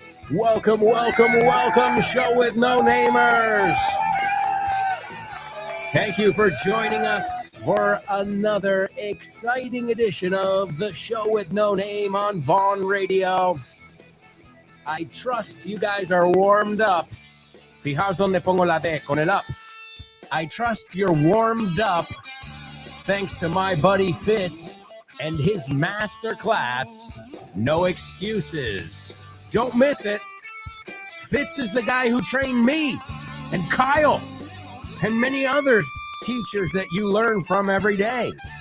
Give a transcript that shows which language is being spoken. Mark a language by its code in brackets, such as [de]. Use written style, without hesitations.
[en] Welcome, welcome, welcome, show with no namers. Thank you for joining us for another exciting edition of the show with no name on Vaughn Radio. I trust you guys are warmed up. [es] Fijaos donde pongo la D, con el up. [en] I trust you're warmed up thanks to my buddy Fitz and his master class, No Excuses. Don't miss it. Fitz is the guy who trained me and Kyle and many other teachers that you learn from every day.